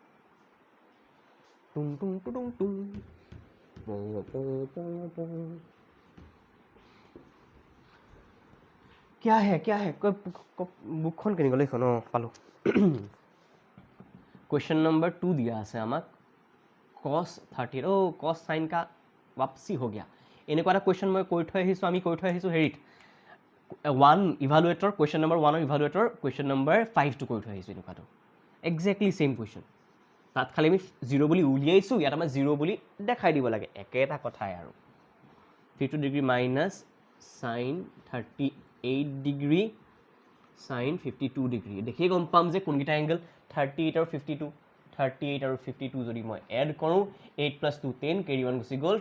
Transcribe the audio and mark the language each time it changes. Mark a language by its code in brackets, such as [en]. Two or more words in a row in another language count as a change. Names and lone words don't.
[as] টুং টুং টুং টুং [hi] क्या है [as] বুকখন কেনি গ'ল এইখন পালোঁ [hi] क्वेश्चन नंबर 2 दिया [as] আছে আমাক cos 30 cos sin [hi] का वापसी हो गया [as] এনেকুৱা এটা क्वेश्चन মই কৈ থৈ আহিছোঁ আমি কৈ থৈ আহিছোঁ হেৰিত 1 ইভালুৱেটৰ [hi] क्वेश्चन नंबर 1 [as] ৰ ইভালুৱেটৰ क्वेश्चन नंबर 5 টো কৈ থৈ আহিছোঁ এনেকুৱাটো [en] exactly same [as] क्वेश्चन তাত খালি আমি 0 বুলি উলিয়াইছোঁ ইয়াত আমাৰ 0 বুলি দেখাই দিব লাগে একেটা কথাই আৰু 52 [en] degree minus [as] sin 38 ডিগ্ৰী sin 52 ডিগ্ৰী দেখিয়ে গম পাম যে কোনকেইটা এংগল 38 আৰু 52 38 আৰু 52 যদি মই এড কৰোঁ 8 + 2 10 কেৰি 1 গুচি গ'ল